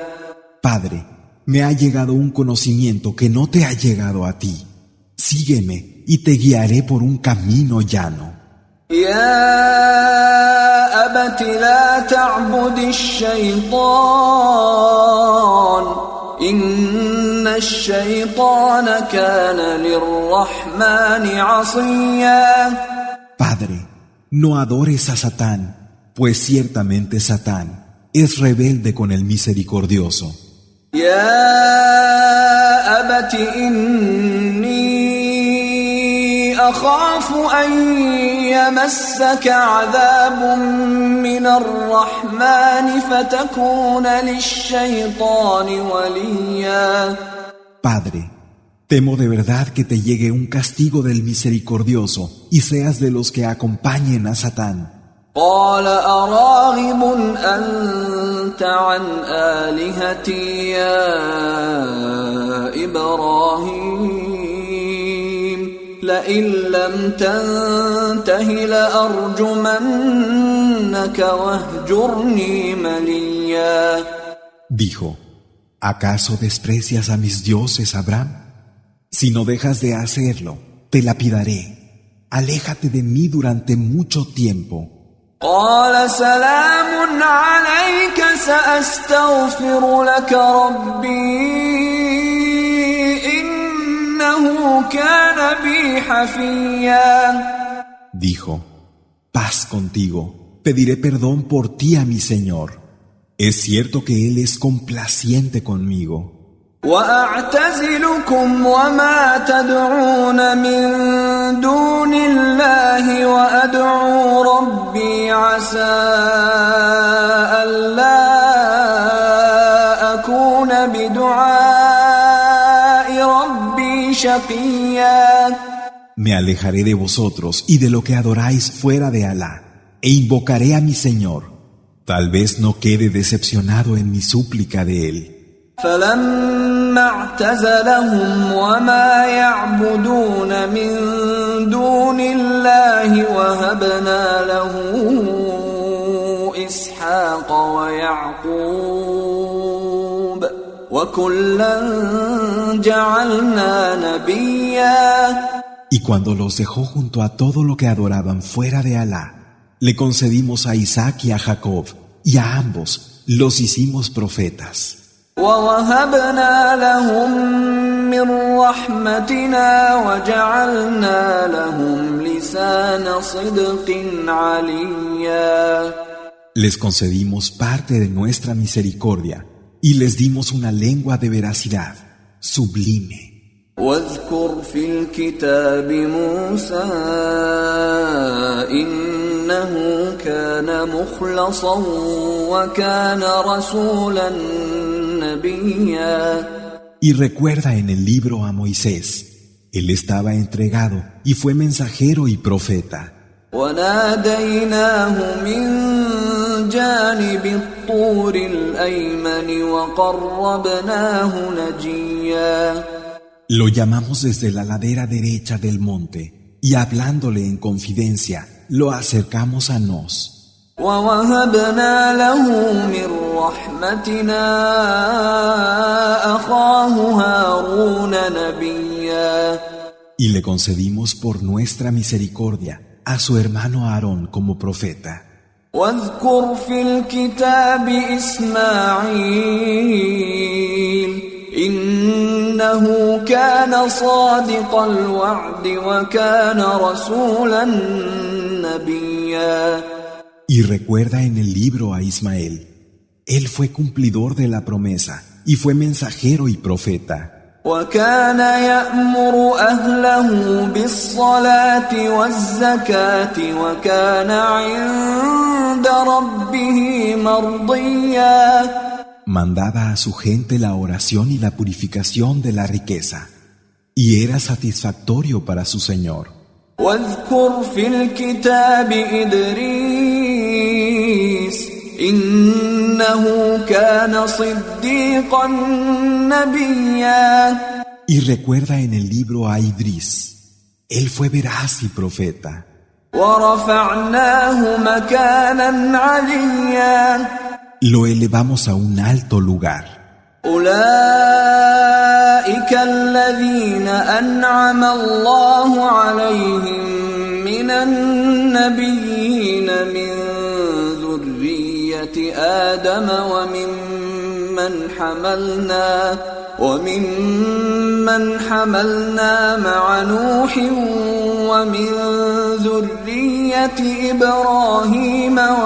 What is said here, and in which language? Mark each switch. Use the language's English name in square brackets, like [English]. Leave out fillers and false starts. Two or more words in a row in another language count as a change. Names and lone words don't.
[Spanish] Padre, me ha llegado un conocimiento que no te ha llegado a ti. Sígueme y te guiaré por un camino llano. [Arabic] يا أبت لا تعبد الشيطان إن الشيطان كان للرحمن عصيا. [Spanish] Padre, no adores a Satán, pues ciertamente Satán es rebelde con el misericordioso. [Arabic] يا أبت إني أخاف أن يمسك عذاب من الرحمن فتكون للشيطان وليا. [Spanish] Padre, temo de verdad que te llegue un castigo del misericordioso y seas de los que acompañen a Satán. [Arabic] قال أراغب أنت عن آلهتي يا إبراهيم لئن لم تنته لأرجمنك واهجرني مليا. [Spanish] Dijo, ¿acaso desprecias a mis dioses, Abraham? Si no dejas de hacerlo, te lapidaré. Aléjate de mí durante mucho tiempo. [Arabic] قال سلام عليك سأستغفر لك ربي إنه كان بي حفيا. [Spanish] Dijo, paz contigo, pediré perdón por ti a mi Señor. Es cierto que Él es complaciente conmigo. [Arabic] وأعتزلكم وما تدعون من دون الله وأدعو ربي عسى ألا أكون بدعاء ربي شقيا. [Spanish] Me alejaré de vosotros y de lo que adoráis fuera de Alá, e invocaré a mi Señor. Tal vez no quede decepcionado en mi súplica de Él. [Arabic] فلما اعتزلهم وما يعبدون من دون الله وهبنا له إسحاق ويعقوب وكلا جعلنا نبيا. [Spanish] Y cuando los dejó junto a todo lo que adoraban fuera de Alá, le concedimos a Isaac y a Jacob, y a ambos los hicimos profetas. [Arabic] ووهبنا لهم من رحمتنا وجعلنا لهم لسان صدق عليا. [Spanish] Les concedimos parte de nuestra misericordia y les dimos una lengua de veracidad sublime. [Arabic] واذكر في الكتاب موسى إنه كان مخلصا وكان رسولا نبيا. [Spanish] Y recuerda en el libro a Moisés, él estaba entregado y fue mensajero y profeta. [Arabic] وناديناه من جانب الطور الأيمن وقربناه نجيا. [Spanish] Lo llamamos desde la ladera derecha del monte y hablándole en confidencia, lo acercamos a nos. [Arabic] ووهبنا له من رحمتنا أخاه هارون نبيا. [Spanish] Y le concedimos por nuestra misericordia a su hermano Aarón como profeta. [Arabic] واذكر في الكتاب إسماعيل إنه كان صادق الوعد وكان رسولا نبيا. [Spanish] Y recuerda en el libro a Ismael. Él fue cumplidor de la promesa y fue mensajero y profeta. [Arabic] وكان يأمر أهله بالصلاة والزكاة وكان عند ربه مرضيا. [Spanish] Mandaba a su gente la oración y la purificación de la riqueza, y era satisfactorio para su Señor. [Arabic] واذكر في الكتاب إدريس إنه كان صديقا نبيا. [Spanish] Y recuerda en el libro a Idris. Él fue veraz y profeta. [Arabic] ورفعناه مكانا عليا. [Spanish] Lo elevamos a un alto lugar. [Arabic] أولئك الذين أنعم الله عليهم من النبيين من ذرية آدم وممن حملنا مع نوح ومن ذرية إبراهيم